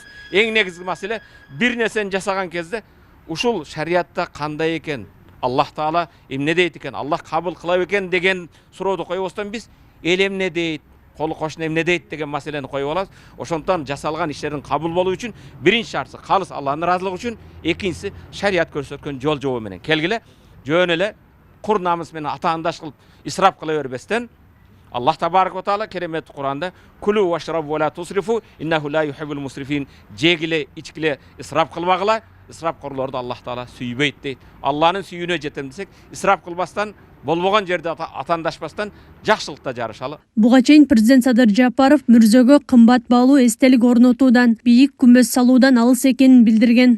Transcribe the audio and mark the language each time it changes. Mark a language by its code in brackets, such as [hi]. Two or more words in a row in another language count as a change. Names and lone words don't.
[ky] Эң негизги маселе бир нерсени жасаган кезде ушул шариатта кандай экен, Аллах Таала эмне дейт экен, Аллах кабыл кыла экен деген сурооду койбостон биз эл эмне дейт, колу кошуна эмне дейт деген маселени коюп алабыз. Ошондон жасалган иштердин кабыл болуу үчүн биринчи шарты калыс Алланын ыраазылыгы үчүн, экинчиси шариат көрсөткөн жол жобо менен келгиле, жөн эле кур намыс менен атаандаш кылып исрап кыла бербестен, [ar] الله تبارك وتعالى [ky] керемет Куранда [ar] كلوا واشربوا ولا تسرفوا إنه لا يحب المسرفين, [ky] жегиле, ичкиле, исрап кылбагыла, исрапкорлорду Аллах Таала сүйбөйт дейт. Алланын сүйүүнө жетем десек, исрап кылбастан, болбогон жерде атандашпастан жакшылыкта жарышалы. Буга чейин президент Садыр Жапаров мүрзөгө кымбат баалуу эстелик орнотуудан, бийик күмбөз салуудан алыс экенин билдирген.